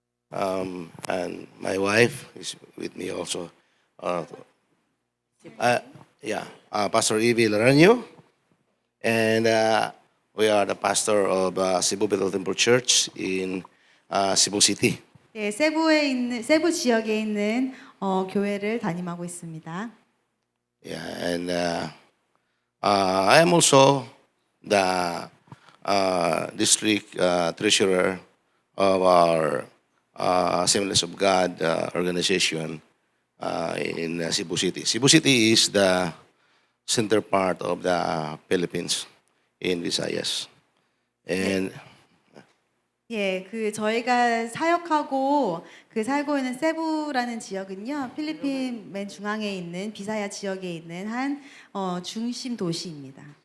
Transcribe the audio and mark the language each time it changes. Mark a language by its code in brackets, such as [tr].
[en] And my wife is with me also. Pastor Levi Laranio. And we are the pastor of Cebu Bethel Temple Church in Cebu City. [ko] 네, 세부 지역에 있는 교회를 담임하고 있습니다. [en] Yeah, and I am also the district treasurer of our Assemblies of God organization in Cebu City. Cebu City is the center part of the Philippines in Visayas. And [ko] 예, 저희가 사역하고 살고 있는 세부라는 지역은요, 필리핀 맨 중앙에 있는 비사야 지역에 있는 한 중심 도시입니다.